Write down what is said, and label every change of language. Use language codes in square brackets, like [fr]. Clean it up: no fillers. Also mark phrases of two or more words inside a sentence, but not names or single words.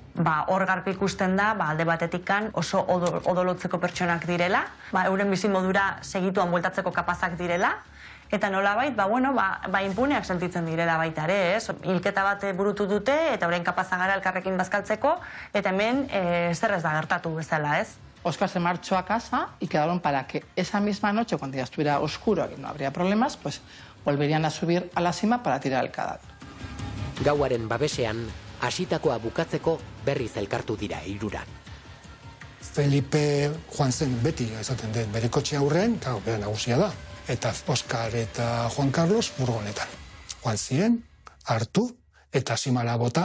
[eu] Hor garbi ikusten da, alde batetikan oso odolotzeko pertsonak direla, euren bizimodura segituan bueltatzeko kapazak direla, eta nolabait, inpuneak sentitzen direla baita ere, ez? Hilketa bat burutu dute, eta orain kapaza gara elkarrekin bazkaltzeko, eta hemen zer ez da gertatu bezala, ez? [es] Oscar se marchó a casa y quedaron para que esa misma noche, cuando ya estuviera oscuro y no habría problemas, pues volverían a subir a la cima para tirar el cadáver. [eu] Gauaren babesean, hasitakoa bukatzeko berriz elkartu dira hirurak. Felipe joan zen beti, esaten den, bere kotxe aurren, bera nagusia da. Eta Oskar eta Juan Carlos furgonetan. Joan ziren, hartu, eta zimara bota.